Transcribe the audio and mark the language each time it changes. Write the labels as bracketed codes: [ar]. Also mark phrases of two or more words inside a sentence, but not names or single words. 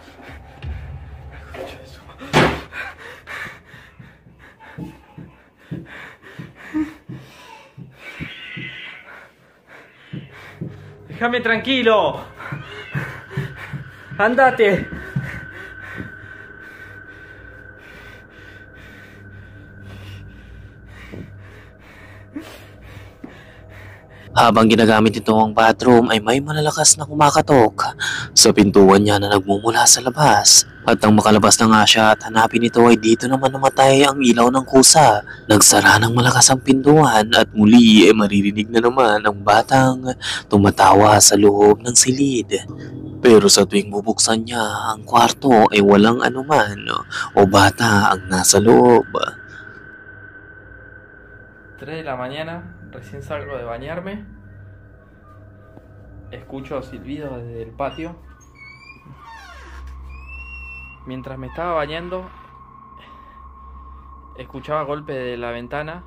[es] Déjame tranquilo. Andate. [tl] Habang ginagamit ito ang bathroom ay may malalakas na kumakatok sa pintuan niya na nagmumula sa labas. At nang makalabas na nga siya at hanapin ito ay dito naman namatay ang ilaw ng kusa. Nagsara ng malakas ang pintuan at muli ay maririnig na naman ang batang tumatawa sa loob ng silid. Pero sa tuwing bubuksan niya ang kwarto ay walang anuman o bata ang nasa loob. [es] 3 de la mañana, recién salgo de bañarme. Escucho silbidos desde el patio. Mientras me estaba bañando, escuchaba golpes de la ventana.